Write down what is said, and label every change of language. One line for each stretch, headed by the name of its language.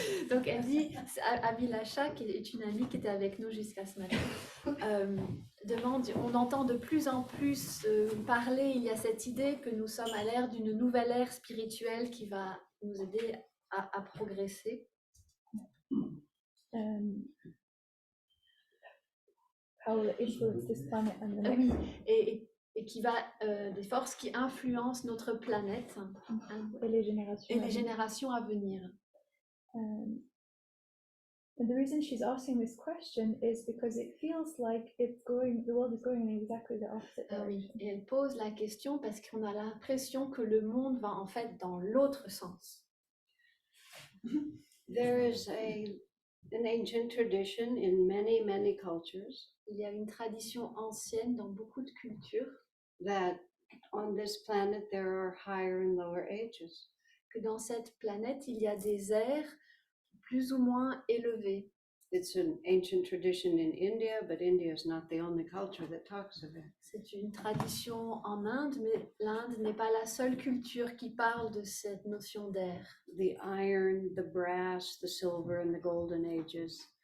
French: Donc elle dit, Abhilasha, qui est une amie qui était avec nous jusqu'à ce matin, demande, on entend de plus en plus parler, il y a cette idée que nous sommes à l'ère d'une nouvelle ère spirituelle qui va nous aider à progresser.
English: How will it influence this planet and the next?
French: Oui, et qui va, des forces qui influencent notre planète Et les générations à venir.
English: And the reason she's asking this question is because it feels like the world is going in exactly the opposite direction.
French: Oui, et elle pose la question parce qu'on a l'impression que le monde va en fait dans l'autre sens.
English: There is an ancient tradition in many cultures.
French: Il y a une tradition ancienne dans beaucoup de cultures
English: That on this planet there are higher and lower ages.
French: Que dans cette planète il y a des ères plus ou moins élevées.
English: It's an ancient tradition in India, but India is not the only culture that talks of it.
French: C'est une tradition en Inde, mais l'Inde n'est pas la seule culture qui parle de cette notion d'ère.
English: The iron, the brass, the silver, and the golden ages.